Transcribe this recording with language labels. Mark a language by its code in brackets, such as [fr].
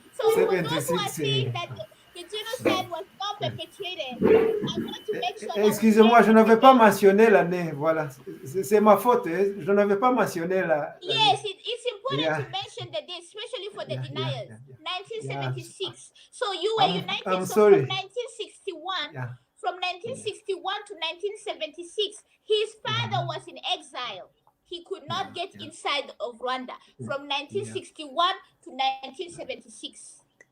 [en] So for those who are saying that the genocide was not perpetrated, I want to make sure. [fr] Excusez-moi, je n'avais pas mentionné l'année. Voilà, c'est ma faute. Je n'avais pas mentionné la. [en] Yes, it's important to mention the date, especially for the deniers. 1976. So you were united. I'm so sorry. from 1961. Yeah. From 1961 to 1976, his father was in exile. He could not get inside of Rwanda from 1961 to 1976.